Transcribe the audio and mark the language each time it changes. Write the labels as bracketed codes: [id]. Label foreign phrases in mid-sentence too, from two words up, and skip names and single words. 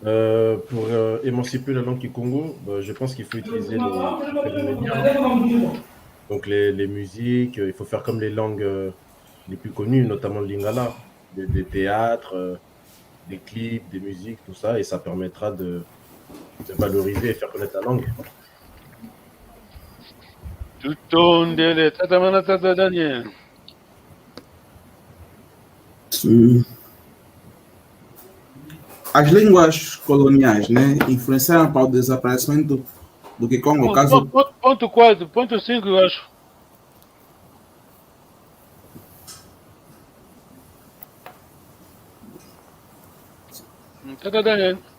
[fr] Pour émanciper la langue Kikongo, je pense qu'il faut utiliser les médias, donc les musiques. Il faut faire comme les langues les plus connues, notamment le lingala, des théâtres, des clips, des musiques, tout ça, et ça permettra de valoriser et faire connaître la langue. [kg] Tutondele, tata mana tata Daniel. [pt] Sim. As línguas coloniais, né, influenciaram para o desaparecimento do Kikongo, caso... Ponto 4, ponto 5, eu acho. Tata Daniel.